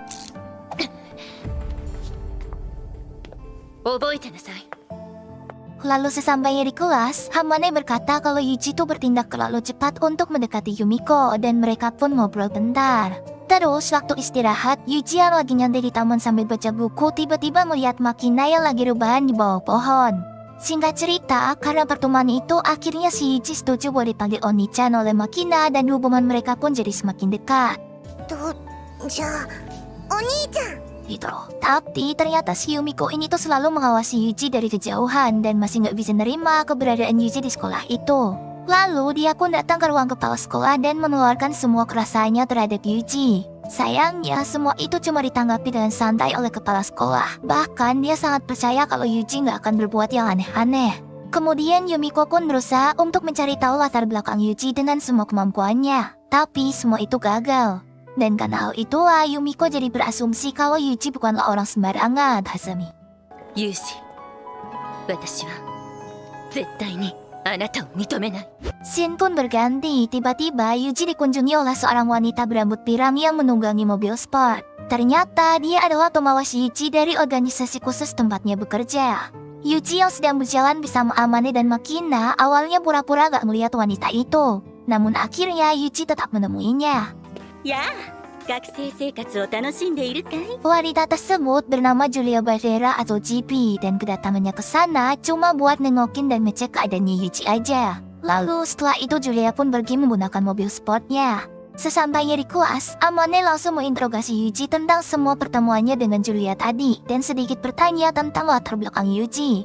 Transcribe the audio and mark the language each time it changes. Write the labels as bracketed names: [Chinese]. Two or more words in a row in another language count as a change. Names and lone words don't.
[Japanese] 覚えてなさい。 [Indonesian] Lalu sesampainya di kelas, Hamane berkata kalau Yuji tuh bertindak terlalu cepat untuk mendekati Yumiko dan mereka pun ngobrol bentar. Terus waktu istirahat, Yuji yang lagi nyantai di taman sambil baca buku tiba-tiba melihat Makina yang lagi rebahan di bawah pohon. Singkat cerita, karena pertemuan itu akhirnya si Yuji setuju buat dipanggil Oni-chan oleh Makina dan hubungan mereka pun jadi semakin dekat. [Japanese] じゃあお兄ちゃん [Indonesian] Gitu loh. Tapi ternyata si Yumiko ini tuh selalu mengawasi Yuji dari kejauhan dan masih nggak bisa nerima keberadaan Yuji di sekolah itu. Lalu dia pun datang ke ruang kepala sekolah dan mengeluarkan semua kerasaannya terhadap Yuji. Sayangnya semua itu cuma ditanggapi dengan santai oleh kepala sekolah. Bahkan dia sangat percaya kalau Yuji nggak akan berbuat yang aneh-aneh. Kemudian Yumiko pun berusaha untuk mencari tahu latar belakang Yuji dengan semua kemampuannya. Tapi semua itu gagal. Dan karena hal itulah Yumiko jadi berasumsi kalau Yuji bukanlah orang sembarangan, Hazami. [Japanese] ユージ、私は絶対にあなたを認めない。 [Indonesian] Scene pun berganti, tiba-tiba Yuji dikunjungi oleh seorang wanita berambut pirang yang menunggangi mobil sport. Ternyata dia adalah Tomowashi Yuji dari organisasi khusus tempatnya bekerja. Yuji yang sedang berjalan bersama Amane dan Makina awalnya pura-pura gak melihat wanita itu. Namun akhirnya Yuji tetap menemuinya. [Japanese] やあ、学生生活を楽しんでいるかい？ [Indonesian] Wanita tersebut bernama Julia Barrera atau GP dan kedatangannya ke sana cuma buat nengokin dan ngecek keadaannya Yuji aja. Lalu setelah itu Julia pun pergi menggunakan mobil sportnya. Sesampainya di kelas, Amane langsung menginterogasi Yuji tentang semua pertemuannya dengan Julia tadi dan sedikit bertanya tentang latar belakang Yuji.